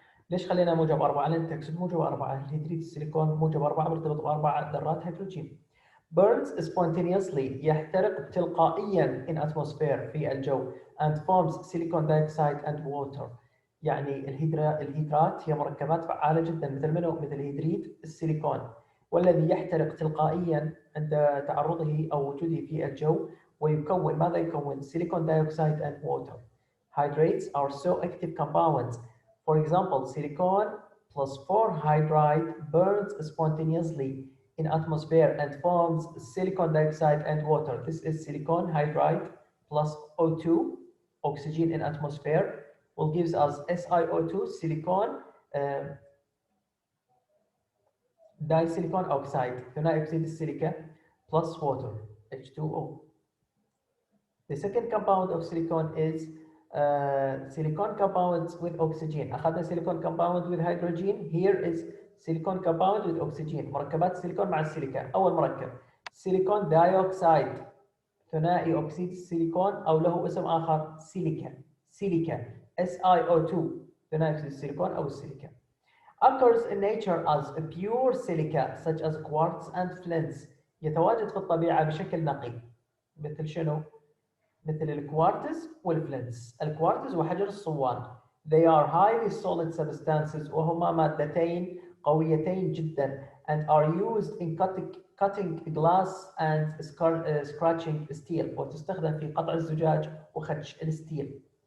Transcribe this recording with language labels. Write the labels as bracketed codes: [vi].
[ar] ليش خلينا موجب 4؟ لأن تأكسد موجب 4، الهيدريد السيليكون موجب 4 مرتبط ب4 ذرات هيدروجين. [en] burns spontaneously [ar] يحترق تلقائيا [en] in atmosphere [ar] في الجو [en] and forms silicon dioxide and water. [ar] يعني الهيدرات هي مركبات فعالة جدا مثل منه؟ مثل هيدريد السيليكون، والذي يحترق تلقائيا عند تعرضه أو وجوده في الجو ويكون ماذا يكون؟ [en] silicon dioxide and water. Hydrates are so active compounds. For example, silicon plus 4 hydride burns spontaneously in atmosphere and forms silicon dioxide and water. This is silicon hydride plus O2, oxygen in atmosphere, will gives us SiO2, silicon disilicon oxide, [ar] ثنائي أكسيد السيليكا [en] plus water, H2O. The second compound of silicon is silicon compounds with oxygen. [ar] أخذنا [en] silicon compound with hydrogen. Here is silicon compound with oxygen. [ar] مركبات السيليكون مع السيليكا. أول مركب [en] silicon dioxide [ar] ثنائي أكسيد السيليكون أو له اسم آخر سيليكا SiO2 ثنائي أكسيد السيليكون أو السيليكا. [en] occurs in nature as a pure silica such as quartz and flints. [ar] يتواجد في الطبيعة بشكل نقي مثل شنو؟ مثل الكوارتز والفلنتس. الكوارتز وحجر الصوان. [en] They are highly solid substances [ar] وهما مادتين قويتين جدا [en] and are used in cutting glass and scratching steel [ar] وتستخدم في قطع الزجاج وخدش الستيل.